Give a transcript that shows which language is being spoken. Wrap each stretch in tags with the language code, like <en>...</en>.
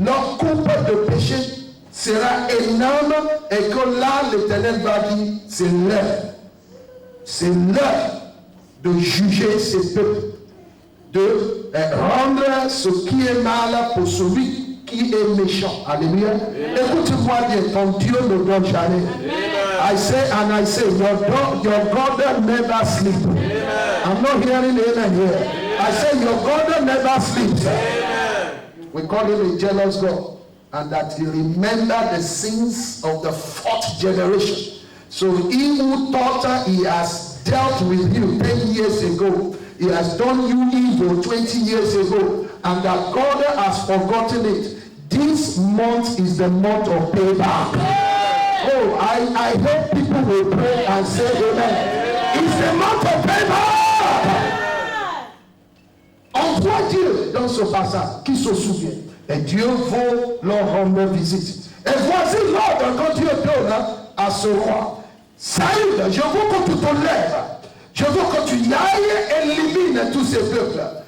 <fr>Leur coupe de péché sera énorme et que là, l'Éternel va dire, c'est l'heure. C'est l'heure de juger ces peuples, de rendre ce qui est mal pour celui qui est méchant. Alléluia. Écoute-moi bien, ton Dieu ne dort jamais.</fr> <en>I say and I say, your God never sleeps. I'm not hearing amen here. I say your God never sleeps. We call him a jealous God, and that he remembered the sins of the fourth generation. So he who thought he has dealt with you 10 years ago, he has done you evil 20 years ago, and that God has forgotten it. This month is the month of payback. Oh, I hope people will pray and say amen. It's the month of payback.</en> <fr>On voit Dieu dans ce passage qui se souvient. Et Dieu va leur rendre visite. Et voici l'ordre que Dieu donne à ce roi. Saïd, je veux que tu te lèves. Je veux que tu y ailles et élimines tous ces peuples.</fr>